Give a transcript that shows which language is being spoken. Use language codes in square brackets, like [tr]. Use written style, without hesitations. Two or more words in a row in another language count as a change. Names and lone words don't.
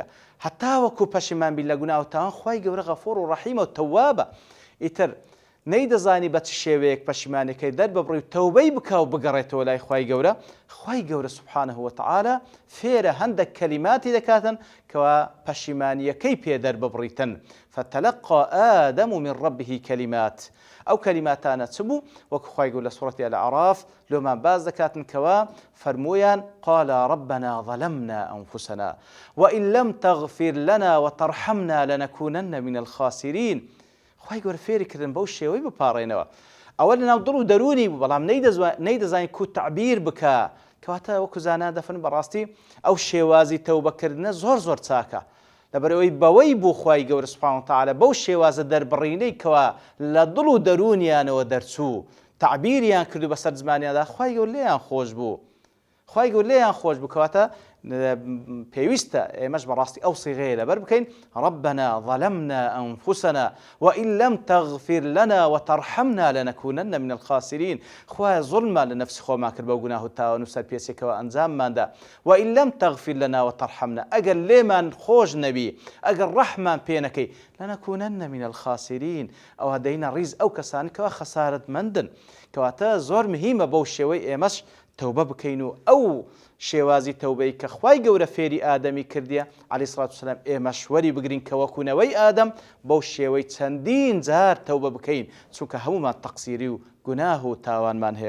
[ckb] هەتا وەکو پەشیمان بی لە گوناه و تاوان خوای گەورە غەفوور و ڕەحیمە و تەوابە. ئیتر نەیدەزانی بە چ شێوەیەک پەشیمانەکەی دەرببڕی و تەوبەی بکە و بگەڕێتەوە لای خوای گەورە. خوای گەورە [ar] سوبحانەهو وتەعالا [ckb] فێرە هەندێک کەلیماتی دەکاتن کەوا پەشیمانیەکەی پێ دەرببڕیتن. [ar] فتلقى آدم من ربه كلمات. [ckb] ئەو کەلیماتانە چ بوو؟ وەکو خوای گەورە لە سوورەتی الأعراف لۆمان باز دەکاتن کەوا فەرموویان [ar] قال ربنا ظلمنا أنفسنا وإن لم تغفر لنا وترحمنا لنكونن من الخاسرين. [ckb] خوای گەورە فێری کردن بەو شێوەی بپاڕێنەوە. ئەوە لەناو دڵ و دەرونی بوو، بەڵام نەیدەزانی کو تعبیر بکە. کەواتە وەکو زانان دەفەرمن بەڕاستی ئەو شێوازی تەوبەکردنە زۆر چاکە، لەبەرەوەی بەوەی بوو خوای گەورە [ar] سوبحانەهو وتەعالا [ckb] بەو شێوازە دەربڕینەی کەوا لە دڵ و دەرونیانەوە دەرچوو تعبیریان کردو بەسەر زمانیاندا، خوای گەورە لێیان خۆش بوو. کەواتە پێویستە ئێمەش بەڕاستی ئەو سیغەیە لەبەر بکەین [ar] ربنا ظلمنا أنفسنا وإن لم تغفر لنا وترحمنا لنكونن من الخاسرين. [ckb] خوای زڵمان لە نەفسی خۆمان کرد بەو گوناه و تاوان و سەرپێچێکەوە ئەنجامماندا. [ar] وإن لم تغفر لنا وترحمنا، [ckb] ئەگەر لێمان خۆش نەبی، ئەگەر ڕەحمان پێ نەکەی [ar] لنكونن من الخاسرين، [ckb] ئەوە دەینە ڕیز ئەو کەسانی کەوا خەسارەتمەندن. کەواتە زۆر مهمە بەو شێوەی ئێمەش تەوبە بکەین و ئەو شێوازی تەوبەی کە خوای گەورە فێری ئادەمی کردیە [ar] عەلەیهی سەڵات وسەلام [ckb] ئێمەش وەری بگرین کە وەکوونەوەی ئادەم بەو شێوەی چەندین جار تەوبە بکەین، چونکە هەمومان تەقسیری و گوناه و تاوانمان هەیە.